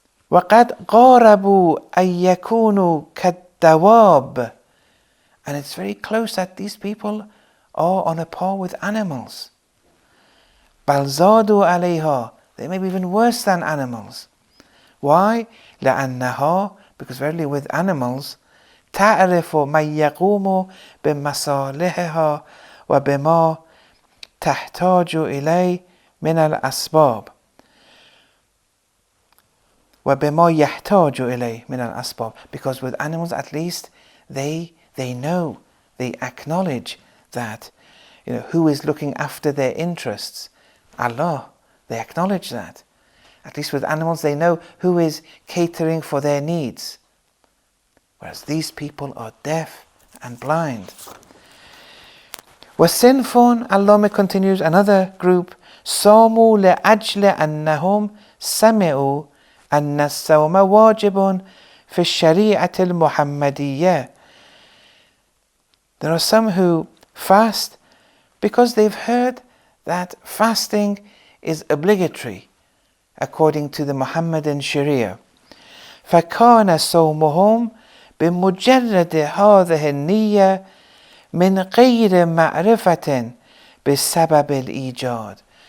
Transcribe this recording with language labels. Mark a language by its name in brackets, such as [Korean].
[Arabic] وَقَدْ قَارَبُوا أَن يَكُونُوا كَالدَّوَابِ. [English] And it's very close that these people are on a par with animals. [Arabic] بَلْ زَادُوا عَلَيْهَا. [English] They may be even worse than animals. Why? [Arabic] لأنها, [English] because verily with animals, [Arabic] تعرف من يقوم بمصالحها وبما تحتاج إليه من الأسباب وبما يحتاج إليه من الأسباب. [English] Because with animals at least they know, they acknowledge that, who is looking after their interests? Allah. They acknowledge that. At least with animals they know who is catering for their needs. Whereas these people are deaf and blind. [Arabic] وَالصِّنْفٌ, [English] Allah continues, another group, [Arabic] صَامُوا لَأَجْلِ أَنَّهُمْ سَمِعُوا أَنَّ الصَّوْمَ وَاجِبٌ فِي الشَّرِيعَةِ الْمُحَمَّدِيَّةِ. [English] There are some who fast because they've heard that fasting is obligatory according to the Muhammadan Sharia. [Arabic] فَكَانَ صَوْمُهُمْ بِمُجَرَّدِ هَذِهِ النِّيَّةِ مِنْ غَيْرِ مَعْرِفَةٍ بِسَبَبِ الْإِيجَادِ.